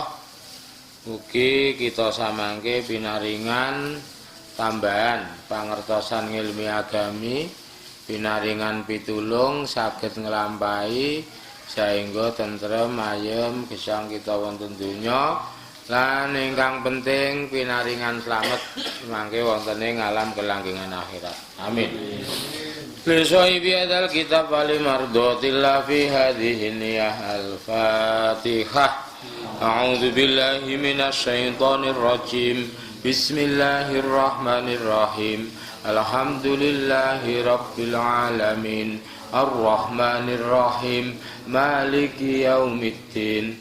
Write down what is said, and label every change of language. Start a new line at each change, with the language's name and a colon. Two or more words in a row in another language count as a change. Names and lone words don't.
Javanese: Mugi kita samangke pinaringan tambahan pangertosan ilmi agami, pinaringan pitulung saged nglampahi saengga tentrem ayem gesang kita wonten donya, lan ingkang penting pinaringan slamet mangke wonten ing alam kelanggengan akhirat. Amin. Lisoi biadal kitab wali mardotillah fi hadhihi niyah al-fatihah.
Arabic: أعوذ بالله من الشيطان الرجيم. بسم الله الرحمن الرحيم. الحمد لله رب العالمين. الرحمن الرحيم. مالك يوم الدين.